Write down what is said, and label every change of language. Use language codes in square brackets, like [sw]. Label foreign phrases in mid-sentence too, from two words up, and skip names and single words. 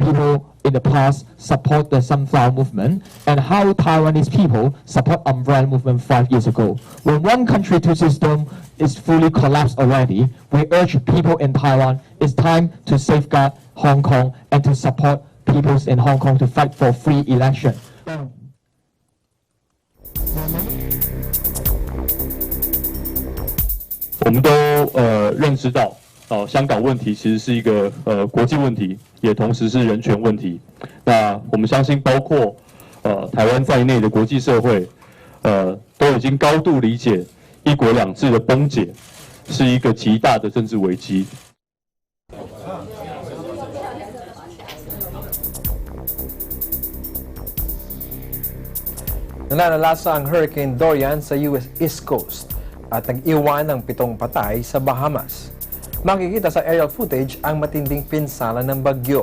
[en] people in the past support the Sunflower movement and how Taiwanese people support Umbrella movement 5 years ago. When one country, two system is fully collapsed already, we urge people in Taiwan, it's time to safeguard Hong Kong and to support peoples in Hong Kong to fight for free election. [zh] 我们都认知到，香港问题其实是一个国际问题，也同时是人权问题。那我们相信，包括台湾在内的国际社会，都已经高度理解一国两制的崩解是一个极大的政治危机。 [tl] Nalalasa ang Hurricane Dorian sa US East Coast at nag-iwan ng 7 patay sa Bahamas. Makikita sa aerial footage ang matinding pinsala ng bagyo.